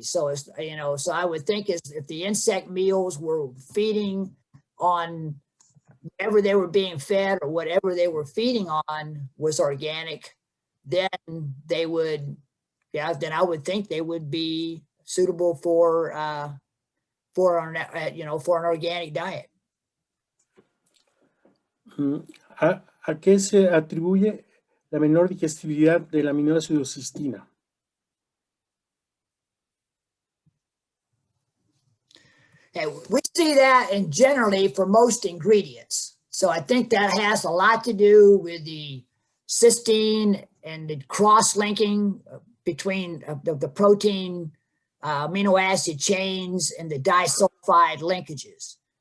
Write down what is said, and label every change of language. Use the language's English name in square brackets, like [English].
[English] So it's, you know, so I would think if the insect meals were feeding on whatever they were being fed or whatever they were feeding on was organic, then they would, then I would think they would be suitable for an organic diet. [Spanish] ¿A qué se atribuye la menor digestibilidad del aminoácido cistina? [English] We see that in generally for most ingredients. So I think that has a lot to do with the cysteine and the cross-linking between the protein amino acid chains and the disulfide linkages.